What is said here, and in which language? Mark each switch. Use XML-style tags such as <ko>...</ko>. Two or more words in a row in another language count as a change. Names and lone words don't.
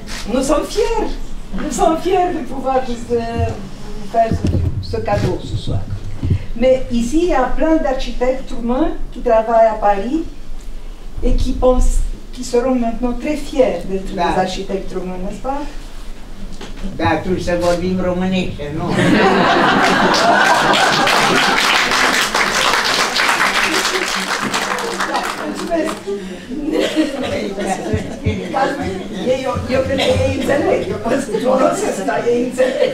<fr>Nous sommes fiers. Nous sommes fiers de pouvoir vous faire ce cadeau ce soir. Mais ici, il y a plein d'architectes roumains qui travaillent à Paris et qui seront maintenant très fiers d'être des architectes roumains, n'est-ce pas?</fr> <ro>Da, atunci să vorbim românește, nu? Eu cred că ei înțeleg, eu folosesc, dar ei înțeleg.</ro>